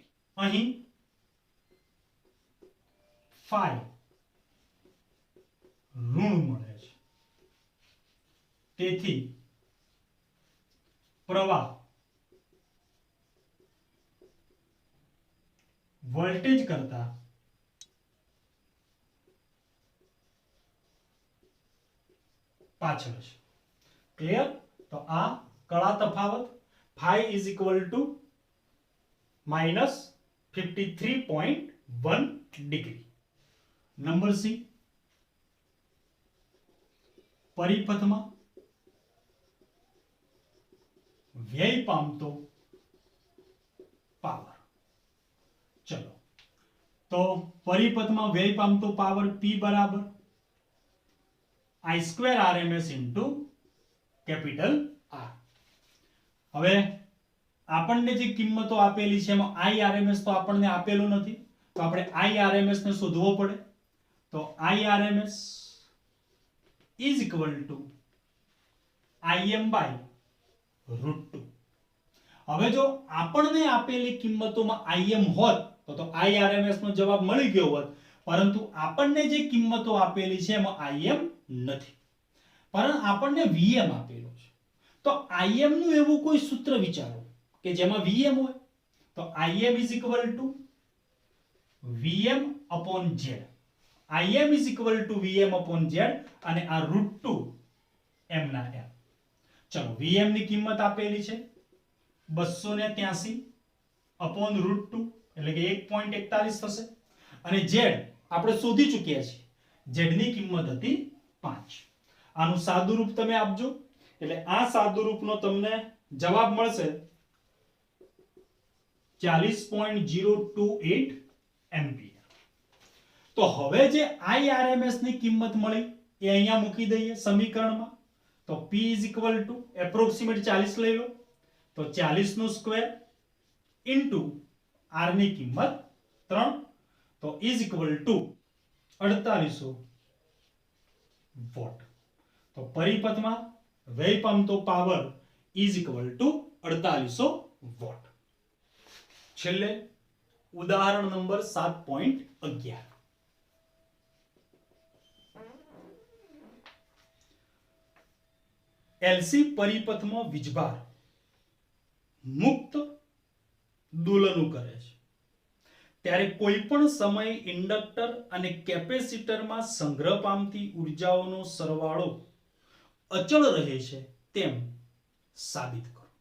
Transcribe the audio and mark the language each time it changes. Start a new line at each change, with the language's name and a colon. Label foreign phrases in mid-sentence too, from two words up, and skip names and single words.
Gujarati: અહીં phi ઋણ મળે છે તેથી પ્રવાહ વોલ્ટેજ કરતા પાછળ છે. ક્લિયર? તો આ કળા તફાવત
English: phi is equal to minus 53.1
Gujarati: ડિગ્રી. નંબર સી, પરિપથમાં વ્યય પામતો પાવર. ચલો તો પરિપથમાં વ્યય પામતો પાવર P બરાબર
English: I square RMS into capital R.
Gujarati: હવે આપણને જે કિંમતો આપેલી છે એમાં IRMS તો આપણને આપેલું નથી તો આપણે IRMS ને શોધવો પડે.
English: તો IRMS is equal to IM by √2.
Gujarati: હવે જો આપણને આપેલી કિંમતોમાં IM હોત તો IRMS નો જવાબ મળી ગયો હોત, પરંતુ આપણને જે કિંમતો આપેલી છે એમાં IM નથી, પરંતુ આપણને VM આપેલો છે. તો IM નું એવું કોઈ સૂત્ર વિચારો કે જેમાં VM હોય.
English: તો IM is equal to VM upon Z. IM is equal to VM upon Z
Gujarati: અને આ
English: √2 m ના m.
Gujarati: ચલો VM ની કિંમત આપેલી છે 283 upon √2 એટલે કે 1.41 થશે અને Z આપણે શોધી ચૂક્યા છીએ. Z ની કિંમત હતી 5. આનું સાદું રૂપ તમે આપજો એટલે આ સાદું રૂપનો તમને જવાબ મળશે 40.028 એમ્પિયર. તો હવે જે IRMS ની કિંમત મળી એ અહીંયા મૂકી દઈએ સમીકરણમાં. તો
English: P is equal to approximate 40
Gujarati: લઈ લો તો 40 નો
English: square into
Gujarati: R ની કિંમત 3 તો
English: is equal to 4800
Gujarati: વોટ. તો પરિપથમાં વ્યય પામતો પાવર
English: is equal to 4800
Gujarati: વોટ. છેલ્લે ઉદાહરણ નંબર 7.11. LC પરિપથમાં વીજભાર મુક્ત દોલનો કરે છે ત્યારે કોઈ પણ સમયે ઇન્ડક્ટર અને કેપેસિટરમાં સંગ્રહ પામતી ઉર્જાઓનો સરવાળો અચળ રહે છે તેમ સાબિત કરો.